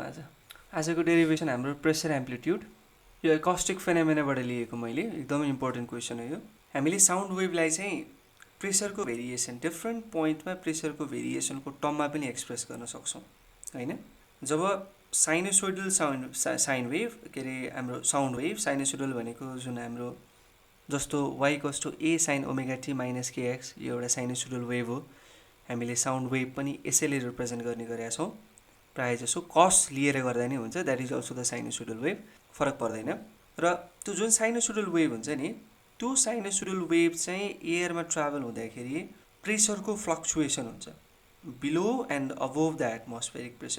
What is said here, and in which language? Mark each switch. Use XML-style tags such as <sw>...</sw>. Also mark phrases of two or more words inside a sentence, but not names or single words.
<ne>आजको डेरिभेसन हाम्रो</ne> <en>pressure amplitude,</en> <ne>यो</ne> <en>acoustic phenomena बाट</en> <ne>लिएको मैले, एकदमै</ne> <en>important question</en> <ne>हो यो। हामीले</ne> <en>sound wave लाई</en> <ne>चाहिँ प्रेसरको भेरिएसन</ne> <en>different point मा</en> <ne>प्रेसरको भेरिएसनको टर्ममा पनि एक्सप्रेस गर्न सक्छौँ हैन। जब</ne> <en>sinusoidal sine wave</en> <ne>के अरे हाम्रो</ne> <en>sound wave,</en> <ne>साइनोसोइडल भनेको जुन हाम्रो जस्तो y = a sin ओमेगा t - kx यो एउटा</ne> <en>sinusoidal wave</en> <ne>हो। हामीले</ne> <en>sound wave</en> <ne>पनि यसैले रिप्रेजेन्ट गर्ने गरेका छौँ। प्रायः जसो कस लिएर गर्दा नै हुन्छ,</ne> <en>that is also the sinusoidal wave,</en> <ne>फरक पर्दैन। र त्यो जुन</ne> <en>sinusoidal wave</en> <ne>हुन्छ नि, त्यो</ne> <en>sinusoidal wave</en> <ne>चाहिँ एयरमा ट्राभल हुँदाखेरि प्रेसरको फ्लक्चुएसन हुन्छ</ne> <en>below and above the atmospheric pressure.</en>